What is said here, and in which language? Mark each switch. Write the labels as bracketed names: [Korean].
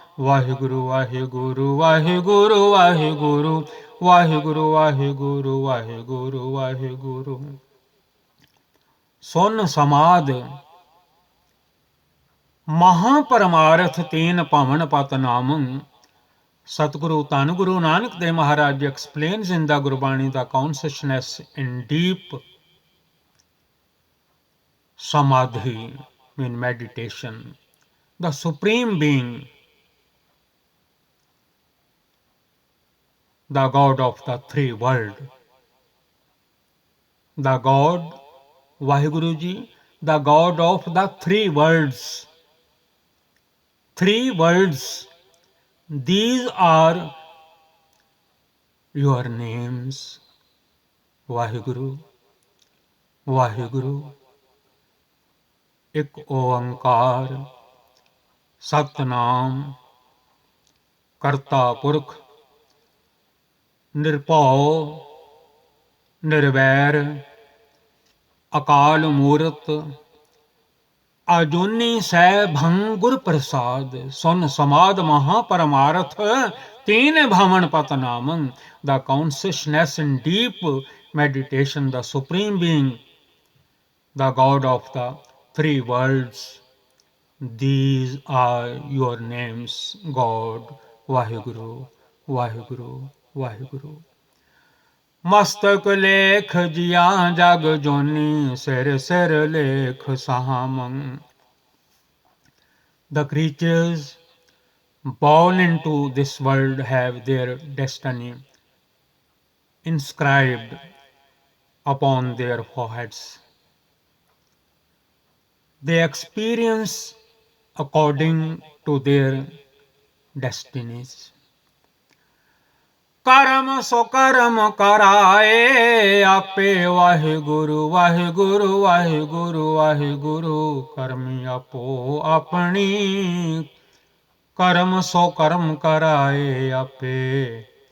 [Punjabi] ਵਾਹਿਗੁਰੂ ਵਾਹਿਗੁਰੂ ਵਾਹਿਗੁਰੂ ਵਾਹਿਗੁਰੂ ਵਾਹਿਗੁਰੂ ਵਾਹਿਗੁਰੂ ਵਾਹਿਗੁਰੂ ਵਾਹਿਗੁਰੂ। ਸੁਨ ਸਮਾਧ ਮਹਾਪਰਮਾਰਥ, ਤੀਨ ਭਵਨ ਪਤ ਨਾਮ। [English] Satguru Dhan Guru Nanak Dev Maharaj explains in the Gurbani the consciousness in deep samadhi, in meditation, the Supreme Being, the God of the three worlds, the God Vaheguru Ji, the God of the three worlds. Three worlds, these are your names, Vaheguru, Vaheguru, [Punjabi] ਇੱਕ ਓੰਕਾਰ ਸਤਨਾਮ ਕਰਤਾ ਪੁਰਖ ਨਿਰਭਉ ਨਿਰਵੈਰ ਅਕਾਲ ਮੂਰਤ ਅਜੂਨੀ ਸੈਭੰ ਗੁਰ ਪ੍ਰਸਾਦ। ਸੁਨ ਸਮਾਧ ਮਹਾਪਰਮਾਰਥ, ਤੀਨ ਭਵਨ ਪਤ ਨਾਮ। [English] The consciousness in deep meditation, the Supreme Being, the God of the three worlds, these are your names, God, Vaheguru, Vaheguru, Vaheguru। [Punjabi] ਮਸਤਕ ਲੇਖ ਜਿਆਂ ਜਗ ਜੋਨੀ, ਸਿਰ ਸਿਰ ਲੇਖ ਸਾਮੰ। [English] The creatures born into this world have their destiny inscribed upon their foreheads. They experience according to their destinies. [Punjabi] ਕਰਮ ਸੋ ਕਰਮ ਕਰਾਏ ਆਪੇ, ਵਾਹਿਗੁਰੂ ਵਾਹਿਗੁਰੂ ਵਾਹਿਗੁਰੂ ਵਾਹਿਗੁਰੂ। ਕਰਮੀ ਆਪੋ ਆਪਣੀ, ਕਰਮ ਸੋ ਕਰਮ ਕਰਾਏ ਆਪੇ।